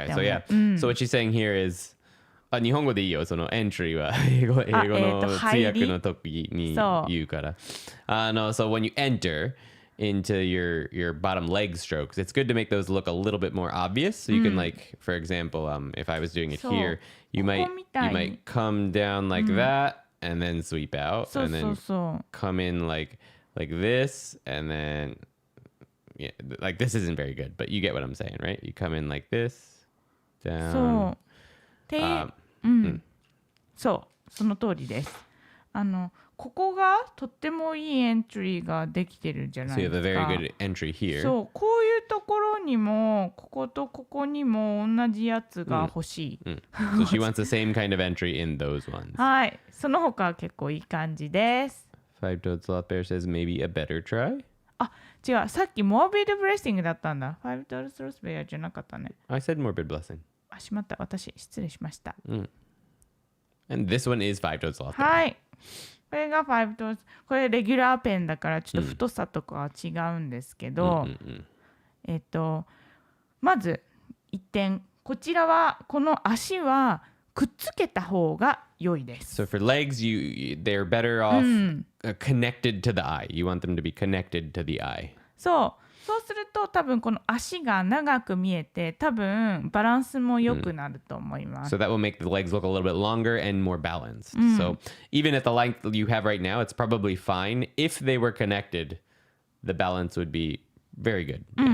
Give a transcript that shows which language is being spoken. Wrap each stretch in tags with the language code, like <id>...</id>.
<en>Okay,</en> <ja>思う。</ja> <en>so yeah. So what she's saying here is</en> <ja>日本語でいいよ。そのエントリーは英語の通訳の時に言うから。</ja> <en>So when you enter into your bottom leg strokes, it's good to make those look a little bit more obvious. So you can like, for example, if I was doing it here, you might come down like that and then sweep out and then come in like this and then yeah, like this isn't very good, but you get what I'm saying, right? You come in like this, down.</en> <ja>そうそうその通りです。ここがとってもいいエントリーができてるじゃないですか。</ja> <en>So you have a very good entry here.</en> <ja>そうこういうところにもこことここにも同じやつが欲しい。</ja> <en>So she wants the same kind of entry in those ones.</en> <ja>はい、その他は結構いい感じです。</ja> <en>Five-toed sloth bear says maybe a better try.</en> <ja>あ、違う、さっきモービルブレッシングだったんだ。Five-toed sloth bear じゃなかったね。</ja> <en>I said morbid blessing.</en> <ja>あ、しまった、私失礼しました。</ja> <en>And this one is five-toed sloth bear.</en> <ja>はい。これが5トこれレギュラーペンだからちょっと太さとかは違うんですけど、まず1点、こちらはこの足はくっつけた方が良いです。</ja> <en>So for legs, they're better off connected to the eye. You want them to be connected to the eye.</en> <ja>そうすると多分この足が長く見えて多分バランスも良くなると思います。</ja> <en>So that will make the legs look a little bit longer and more balanced. So even at the length you have right now, it's probably fine. If they were connected, the balance would be very good.</en>